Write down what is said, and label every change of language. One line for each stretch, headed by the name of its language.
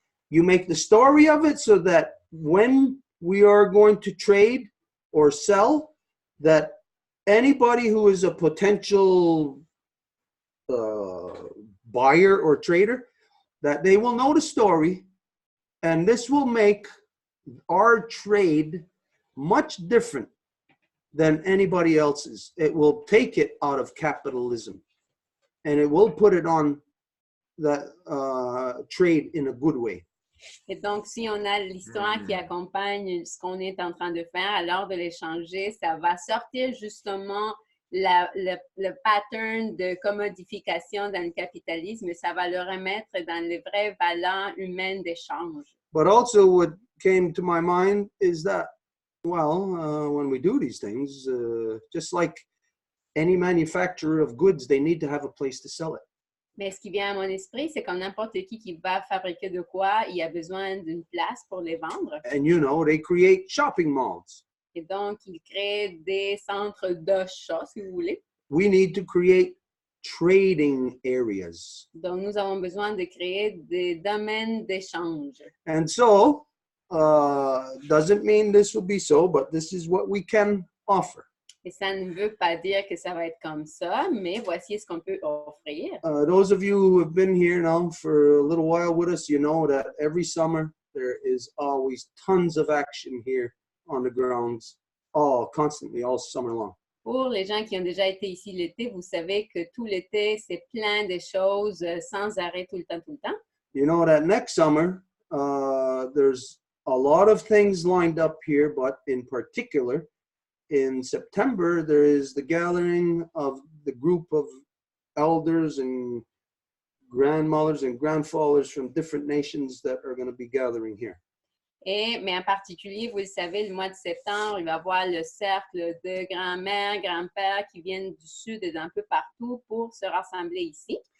English: You make the story of it so that when we are going to trade or sell, that anybody who is a potential buyer or trader, that they will know the story, and this will make our trade much different than anybody else's. It will take it out of capitalism, and it will put it on the trade in a good way.
French: Et donc, si on a l'histoire qui accompagne ce qu'on est en train de faire, alors de l'échanger, ça va sortir justement le pattern de commodification dans le capitalisme, et ça va le remettre dans les vraies valeurs humaines d'échange.
English: But also what came to my mind is that, well, when we do these things, just like any manufacturer of goods, they need to have a place to sell it.
French: Mais ce qui vient à mon esprit, c'est comme n'importe qui va fabriquer de quoi, il a besoin d'une place pour les vendre.
English: And you know, they create shopping malls.
French: Et donc, il crée des centres d'achat, si vous voulez.
English: We need to create trading areas.
French: Donc, nous avons besoin de créer des domaines d'échange.
English: And so, doesn't mean this will be so, but this is what we can offer.
French: Et ça ne veut pas dire que ça va être comme ça, mais voici ce qu'on peut offrir.
English: Those of you who have been here now for a little while with us, you know that every summer there is always tons of action here on the grounds, constantly, all summer long.
French: Pour les gens qui ont déjà été ici l'été, vous savez que tout l'été, c'est plein de choses sans arrêt tout le temps, tout le temps.
English: You know that next summer, there's a lot of things lined up here, but in particular, in September, there is the gathering of the group of elders and grandmothers and grandfathers from different nations that are going to be gathering here.
French: Mais en particulier, vous le savez, le mois de septembre, il va y avoir le cercle de grand-mères, grands-pères qui viennent du sud et d'un peu partout pour se rassembler ici.